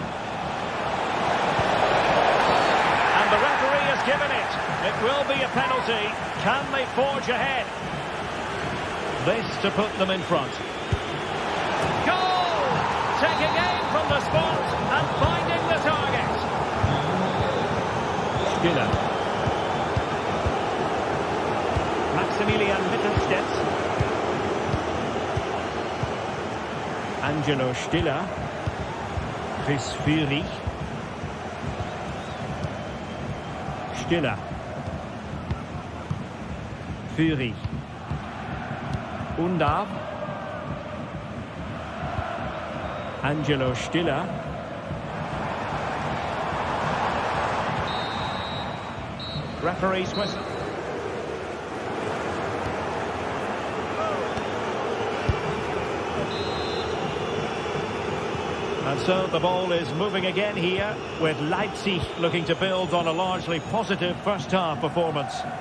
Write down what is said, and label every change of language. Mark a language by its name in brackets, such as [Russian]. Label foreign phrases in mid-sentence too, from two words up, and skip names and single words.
[English] And the referee has given it. It will be a penalty. Can they forge ahead? This to put them in front. Goal! Taking aim from the spot and finding the target. Stiller. Maximilian Mittelstädt. Angelo Stiller. Chris Führig. Stiller. Führig. Undav. Angelo Stiller. Referee's whistle. And so the ball is moving again here, with Leipzig looking to build on a largely positive first-half performance.